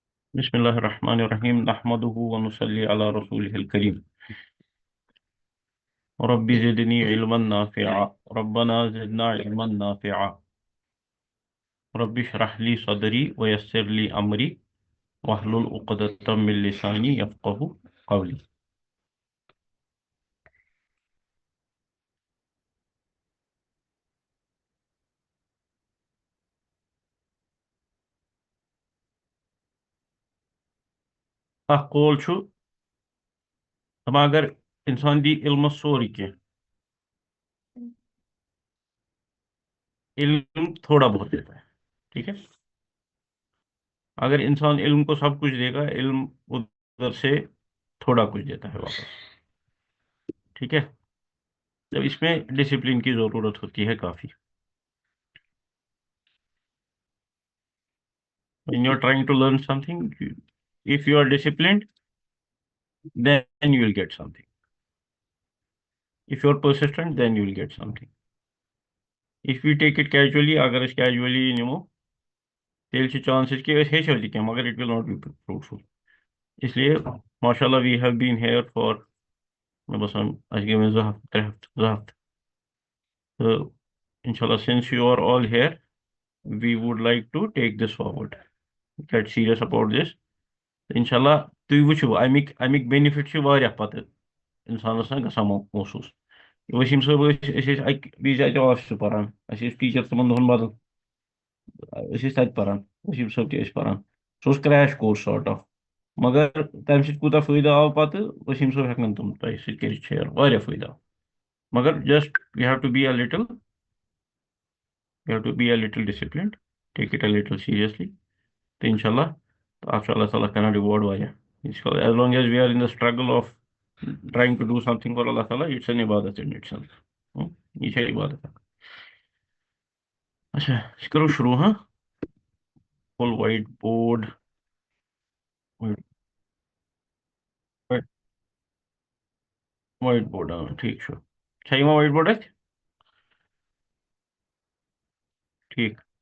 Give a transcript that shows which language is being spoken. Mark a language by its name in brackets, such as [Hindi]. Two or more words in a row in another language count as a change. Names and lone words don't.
[Arabic] بسم الله الرحمن الرحيم نحمده ونصلي على رسوله الكريم رب زدني علما نافعا ربنا زدنا علما نافعا رب اشرح لي صدري ويسر لي أمري واحلل عقدة من لساني يفقه قولي. [Kashmiri] اخ قول چھُ دپان اگر انسان دی علمس سورُے کینٛہہ علم [Urdu] تھوڑا بہت دیتا ہے. ٹھیک ہے. اگر انسان علم کو سب کچھ دے گا علم ادھر سے تھوڑا کچھ دیتا ہے واپس. ٹھیک ہے. جب اس میں ڈسپلن کی ضرورت ہوتی ہے کافی. [English] When you're trying to learn something, if you are disciplined, then you will get something. If you're persistent, then you will get something. If we take it casually, [Kashmiri] اگر أسۍ casually نِمو تیٚلہِ چھِ chances کہ أسۍ ہیٚچھو تہِ کینٛہہ مگر [English] it will not be fruitful. [Urdu] اس لیے ماشاء اللہ [English] we have been here for [Kashmiri] مےٚ باسان اَسہِ گٔے وۄنۍ 2 ہفتہٕ [English] 3 ہفتہٕ 2 ہفتہٕ تہٕ inshallah since you are all here we would like to take this forward, get serious about this. [Kashmiri] انشاءاللہ تُہۍ وٕچھِو اَمِکۍ بینِفِٹ چھِ واریاہ پَتہٕ اِنسانَس گژھان محسوٗس. ؤسیٖم صٲب أسۍ ٲسۍ اَکہِ وِزِ اَتہِ آفسہٕ پَران اَسہِ ٲسۍ ٹیٖچَر تِمَن دۄہَن بدل أسۍ ٲسۍ تَتہِ پَران ؤسیٖم صٲب تہِ ٲسۍ پَران سُہ اوس [English] crash course sort of [Kashmiri] مگر تَمہِ سۭتۍ کوٗتاہ فٲیدٕ آو پَتہٕ ؤسیٖم صٲب ہٮ۪کَن تِم تۄہہِ سۭتۍ کٔرِتھ شِیر واریاہ فٲیدٕ آو مگر [English] just we have to be a little disciplined take it a little seriously [Kashmiri] تہٕ اِنشاءاللہ اَتھ چھُ اللہ تعالیٰ کران رِواڈ واریاہ. [English] As long as we are in the struggle of trying to do something for Allah Ta'ala, it's an ibadat in itself. [Kashmiri] یہ چھےٚ عبادت اکھ. اچھا أسۍ کرو شروع ہاں. [English] full white board white board [Kashmiri] ٹھیک چھُ. چھا یِوان [English] white board [Kashmiri] اَتہِ ٹھیک.